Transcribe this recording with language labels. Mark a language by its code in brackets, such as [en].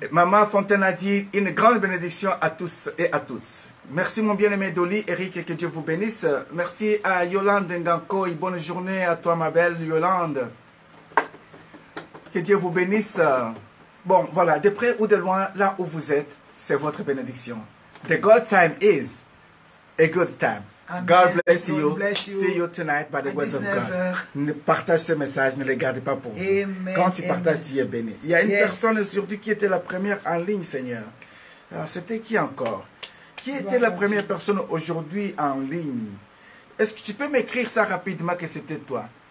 [fr] Maman Fontaine a dit une grande bénédiction à tous et à toutes. Merci mon bien-aimé Dolly, Eric, que Dieu vous bénisse. Merci à Yolande Nganko. Bonne journée à toi, ma belle Yolande. Que Dieu vous bénisse. Bon, voilà, de près ou de loin, là où vous êtes, c'est votre bénédiction. [en] The God time is a good time. Amen. God bless you. God bless you. See you tonight by the words of [fr] 19 heures. [en] God. [fr] Partage ce message, ne le gardez pas pour vous. Amen. Quand tu partages, tu es béni. Il y a une [en] Yes. [fr] personne aujourd'hui qui était la première en ligne, Seigneur. C'était qui encore? Qui était la première personne aujourd'hui en ligne? Est-ce que tu peux m'écrire ça rapidement que c'était toi?